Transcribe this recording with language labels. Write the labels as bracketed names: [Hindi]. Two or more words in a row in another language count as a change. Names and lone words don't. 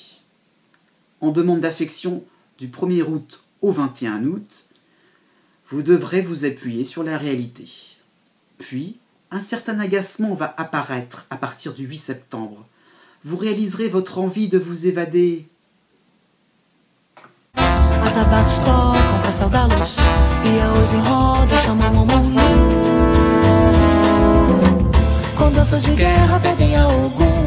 [French] En demande d'affection du 1er août au 21 août, vous devrez vous appuyer sur la réalité. Puis, un certain agacement va apparaître à partir du 8 septembre. Vous réaliserez votre envie de vous évader. [Portuguese] Atabaques tocam pra saudá-los e a oito em roda chamam o mundo. Com danças de guerra pedem a Ogum.